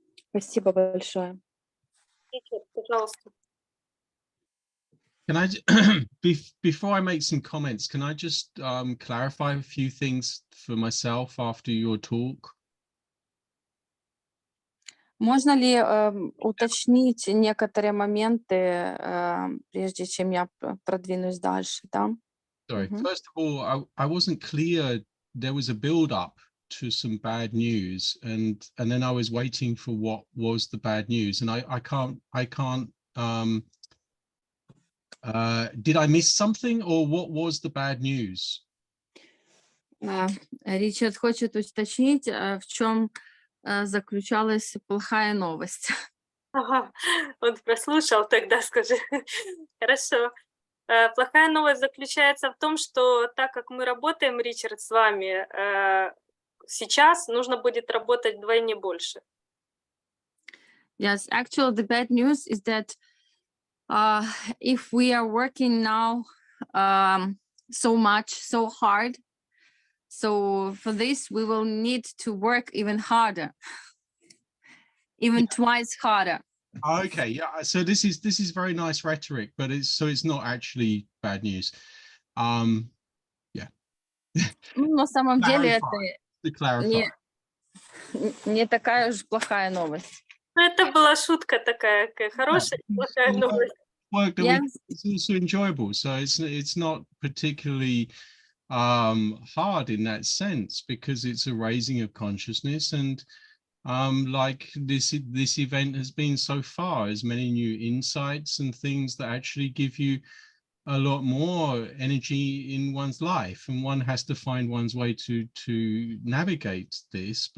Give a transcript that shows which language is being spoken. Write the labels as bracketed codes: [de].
[ru] Спасибо большое. Ричард, пожалуйста. [en] Can I, before I make some comments, can I just clarify a few things for myself after your talk? [ru] Можно ли уточнить некоторые моменты, прежде чем я продвинусь дальше, да? [en] Sorry, first of all, I wasn't clear. There was a build-up to some bad news, and then I was waiting for what was the bad news, and I can't. Did I miss something, or what was the bad news? [ru] Ричард хочет уточнить, в чем заключалась плохая новость. Ага, он прослушал, тогда скажи. Хорошо. Плохая новость заключается в том, что так как мы работаем, Ричард, с вами, сейчас нужно будет работать вдвойне больше. [en] Yes, actually, the bad news is that if we are working now so much, so hard, so for this we will need to work even harder, even twice harder. Okay, yeah. So this is very nice rhetoric, but it's not actually bad news. Yeah. [ru] На самом деле это [en] To clarify. [ru] не такая уж плохая новость. Это была шутка такая, хорошая и плохая новость. [en] Work that Yes. it's also enjoyable, so it's not particularly hard in that sense, because it's a raising of consciousness, and like this event has been so far, as many new insights and things that actually give you a lot more energy in one's life, and one has to find one's way to navigate this.